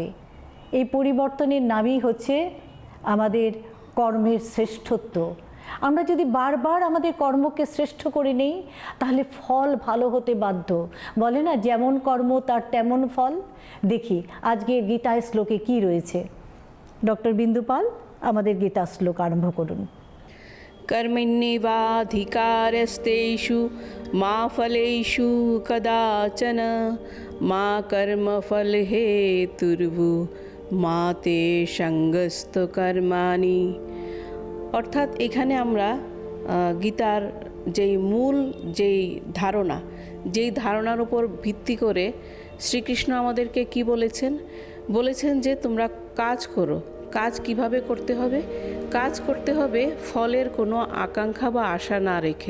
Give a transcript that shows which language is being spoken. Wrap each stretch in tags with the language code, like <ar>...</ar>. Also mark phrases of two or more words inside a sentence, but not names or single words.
<bn>এই পরিবর্তনের নামই হচ্ছে আমাদের কর্মের শ্রেষ্ঠত্ব। আমরা যদি বারবার আমাদের কর্মকে শ্রেষ্ঠ করে নেই তাহলে ফল ভালো হতে বাধ্য। বলে না, যেমন কর্ম তার তেমন ফল। দেখি আজকের গীতায় শ্লোকে কি রয়েছে। ডক্টর বিন্দু পাল, আমাদের গীতা শ্লোক আরম্ভ করুন।</bn> <sa>कर्मण्येवाधिकारस्तेषु मा फलेषु कदाचन मा कर्मफलहेतुर्भु मा ते सङ्गस्त कर्माणि।</sa> <bn>অর্থাৎ এখানে আমরা গীতার যেই মূল যেই ধারণার উপর ভিত্তি করে শ্রীকৃষ্ণ আমাদেরকে কি বলেছেন যে তোমরা কাজ করো। কাজ কিভাবে করতে হবে? কাজ করতে হবে ফলের কোনো আকাঙ্ক্ষা বা আশা না রেখে।</bn>